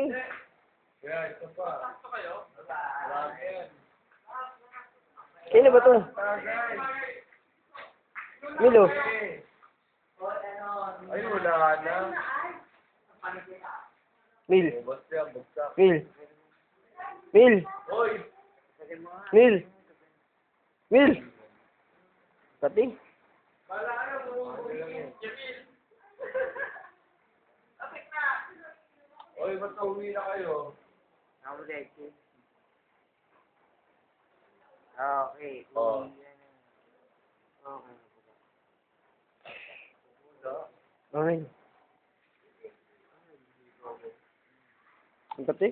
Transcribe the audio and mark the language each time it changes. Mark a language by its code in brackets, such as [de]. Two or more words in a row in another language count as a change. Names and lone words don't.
[tl] Kaya, ito pa. Sakto kayo? Wala yan. Kailan ba to? Tagay. Milo. Ay, wala na. Mil. Basta, bagsak. Mil. Mil. Hoy! Mil. Mil. Kati. Hoy, ba't nauwi na kayo? Naulit ko. Okay. Oh. Okay. Okay. Ang kati?